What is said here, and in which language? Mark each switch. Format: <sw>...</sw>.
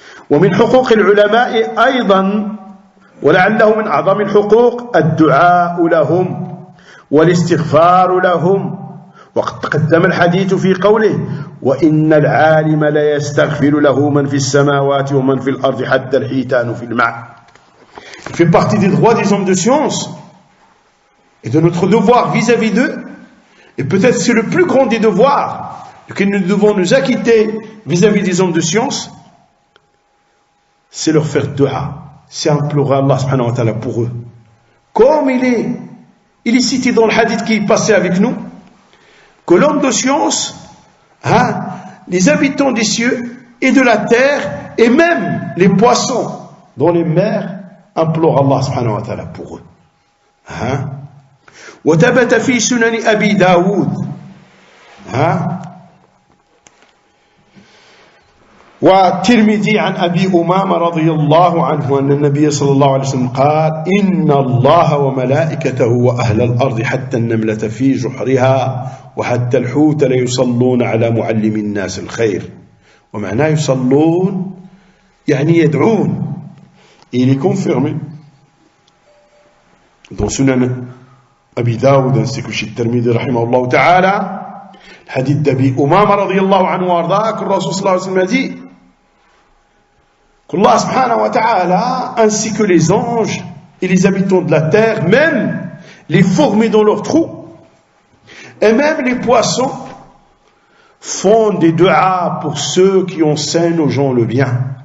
<ar>ومن حقوق العلماء أيضا ولعله من أعظم الحقوق الدعاء لهم والاستغفار لهم، وقد تقدم الحديث في قوله وإن العالم لا يستغفر له من في السماوات ومن في الأرض حتى الحيتان في الماء.</ar> <fr>Il fait partie des droits des hommes de science et de notre devoir vis-à-vis d'eux, et peut-être c'est le plus grand des devoirs que nous devons nous acquitter vis-à-vis des hommes de science, c'est leur faire dua, c'est implorer Allah subhanahu wa ta'ala pour eux. Comme il est cité dans le hadith qui est passé avec nous, que l'homme de science, les habitants des cieux et de la terre, et même les poissons dans les mers, implorent Allah subhanahu wa ta'ala pour eux.</fr> <ar>وثبت في سنن أبي داود والترمذي عن أبي أمامة رضي الله عنه أن النبي صلى الله عليه وسلم قال إن الله وملائكته وأهل الأرض حتى النملة في جحرها وحتى الحوت ليصلون على معلم الناس الخير. ومعناه يصلون يعني يدعون.</ar> <fr>Il est confirmé dans Sunan Abi Daoud ainsi que chez Tirmidhi rahimahullah ta'ala, le hadith d'Abi Umama radiyallahu anhu warda, que le Rasul sallallahu alayhi wa sallam a dit qu'Allah subhanahu wa ta'ala ainsi que les anges et les habitants de la terre, même les fourmis dans leurs trous et même les poissons, font des du'as pour ceux qui enseignent aux gens le bien.</fr>